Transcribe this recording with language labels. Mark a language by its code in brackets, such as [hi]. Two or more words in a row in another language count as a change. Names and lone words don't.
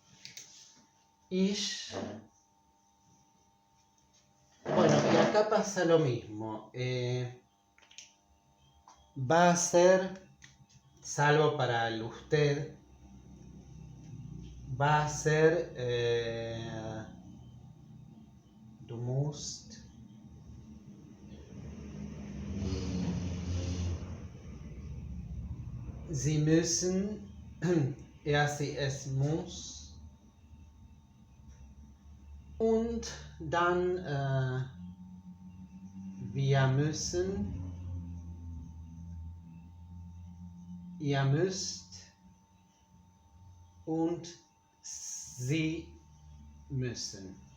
[de] Ich. [es] Bueno, y acá pasa lo mismo. Va a ser, salvo para el usted, va a ser [de] du musst, sie müssen, er, sie, es muss, und dann wir müssen, ihr müsst und sie müssen.